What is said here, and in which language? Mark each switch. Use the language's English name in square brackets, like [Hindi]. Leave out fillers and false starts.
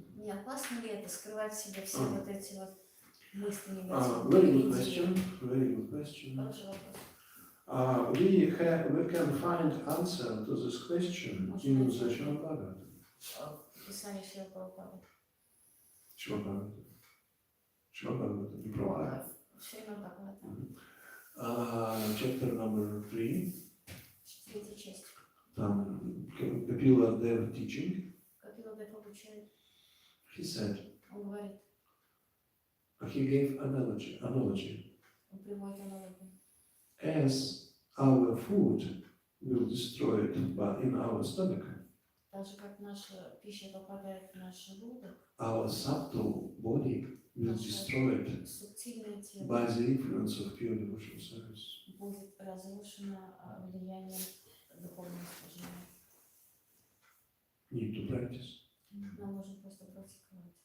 [Russian] Не опасно ли это скрывать в себе все вот эти вот мысли [English] Very [Russian] негативные? [English] good question. Very good question. [Russian] Хороший вопрос. [English] We can find answer to this question in the Srimad [Russian] Писание Шрила Прабхупады. Srimad Bhagavatam, не Prabhupada. Шримад Бхагаватам. [English] Chapter number 3. [Russian] Третья часть. Там Kapila Deva teaching. Капила Дев обучает. [English] He said, [Russian] Он говорит, [English] he gave analogy. [Russian] он приводит аналогию. [English] As our food will destroy it in our stomach, [Russian] Так же, как наша пища попадает в наш желудок, [English] our subtle body will destroy it [Russian] субтильное тело [English] by the influence of pure devotional service. [Russian] будет разрушено влиянием духовного служения. [English] Need to practice. [Russian] Нам нужно просто практиковать.